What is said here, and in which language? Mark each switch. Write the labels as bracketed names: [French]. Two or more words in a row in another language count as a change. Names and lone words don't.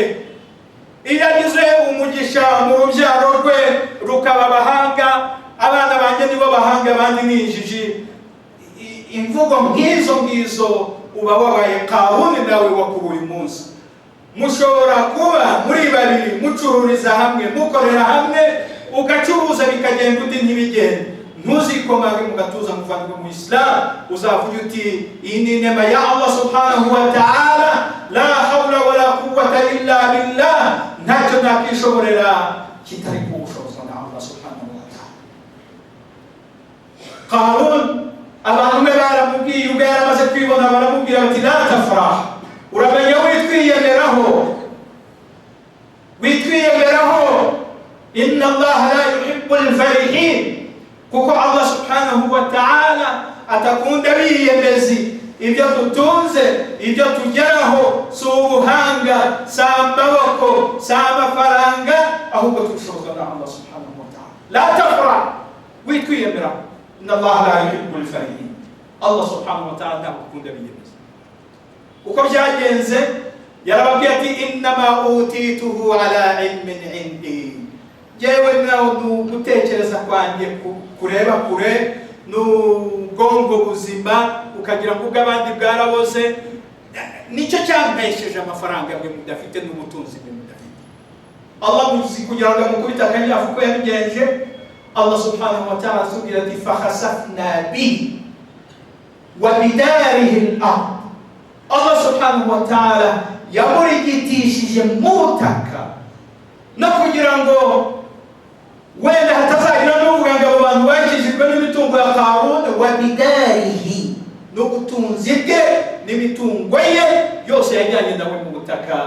[Kinyarwanda] Iyo agize umugisha mu rubyaro rwe rukaba abahanga, abana banjye nibo bahanga abandi ni injiji, imvugo ngizo uba wabaye Karuni nawe wa kuri uyu munsi. Mushobora kuba muri babiri mucururiza hamwe, mukorera hamwe, ugacuruza bikagenda undi ntibigende. Ntuzikomange mu gatuza muvandimwe mu Islam, uzavuga uti iyi ni inema ya Allah [Arabic] سبحانه وتعالى، لا حول ولا قوة إلا بالله, [Kinyarwanda] ntacyo nakishoborera kitari ku bushobozi bwa Allah [Arabic] سبحانه وتعالى. [Kinyarwanda] Qarun abantu be baramubwiye, ubwo yaramaze kwibona baramubwira bati [Arabic] لا تفرح, [Kinyarwanda] uramenya witwiyemeraho, [Arabic] إن الله لا يحب الفرحين, [Kinyarwanda] kuko Allah [Arabic] سبحانه وتعالى [Kinyarwanda] atakunda biyemezi. Ibyo tutunze, ibyo tugeraho si ubuhanga, si amaboko, si amafaranga, ahubwo tubishobozwa na Allah [Arabic] سبحانه وتعالى. لا تفرح, [Kinyarwanda] witwiyemeraho, [Arabic] إن الله لا يحب الفرحين, [Kinyarwanda] Allah [Arabic] سبحانه وتعالى [Kinyarwanda] ntakunda biyemezi. Uko byagenze yarababwiye ati [Arabic] إنما أوتيته على علم عندي, [Kinyarwanda] jewe nawe gutekereza kwanjye kureba kure, n'ubwonko buzima ukagira ngo ubw'abandi bwaraboze, nicyo cyampesheje amafaranga mwe mudafite n'ubutunzi mwe mudafite. Allah muzi kugira ngo amukubita akanyafu ko yabigenje. Allah [Arabic] سبحانه وتعالى [Kinyarwanda] atubwira ati [Arabic] فخسفنا به وبداره الأرض, [Kinyarwanda] Allah [Arabic] سبحانه وتعالى [Kinyarwanda] yamurigitishije mu butaka, no kugira ngo wenda hatazagira n'uvuga ngo abo bantu bakijijwe n'imitungo ya Karuni, [Arabic] وبداره, [Kinyarwanda] n'ubutunzi bwe n'imitungo ye yose yajyanye nawe mu butaka.